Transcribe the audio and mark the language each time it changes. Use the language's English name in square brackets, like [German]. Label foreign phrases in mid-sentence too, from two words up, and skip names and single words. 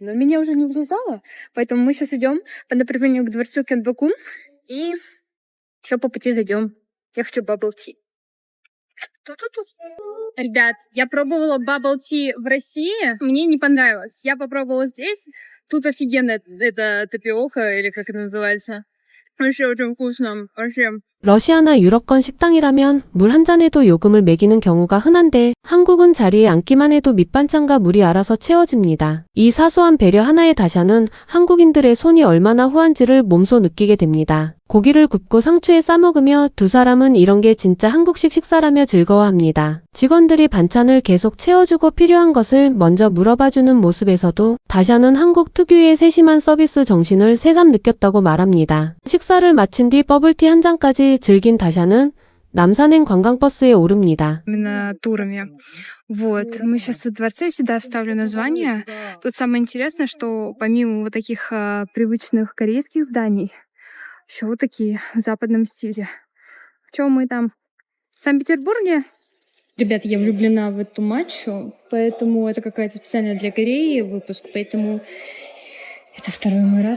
[Russian] Но меня уже не влезало, поэтому мы сейчас идем по направлению к дворцу Кёнбокун и еще по пути зайдем. Я хочу [English] bubble tea. [Russian] Ту-ту-ту. Ребят, я пробовала [English] bubble tea [Russian] в России, мне не понравилось. Я попробовала здесь, тут офигенно это тапиока, или как это называется. Вообще очень вкусно, вообще. [Korean] 러시아나 유럽권 식당이라면 물 한 잔에도 요금을 매기는 경우가 흔한데 한국은 자리에 앉기만 해도 밑반찬과 물이 알아서 채워집니다. 이 사소한 배려 하나의 다샤는 한국인들의 손이 얼마나 후한지를 몸소 느끼게 됩니다. 고기를 굽고 상추에 싸먹으며 두 사람은 이런 게 진짜 한국식 식사라며 즐거워합니다. 직원들이 반찬을 계속 채워주고 필요한 것을 먼저 물어봐주는 모습에서도 다샤는 한국 특유의 세심한 서비스 정신을 새삼 느꼈다고 말합니다. 식사를 마친 뒤 버블티 한 잔까지 즐긴 다샤는 남산행 관광버스에 오릅니다. [Russian] Именно турами. Вот, мы сейчас во дворце, сюда вставлю название. Тут самое интересное, что помимо вот таких привычных корейских зданий, еще вот такие в западном стиле. В чем мы там? В Санкт-Петербурге? Ребят, я влюблена в эту матчу, поэтому это какая-то специальная для Кореи выпуск, поэтому это второй мой раз.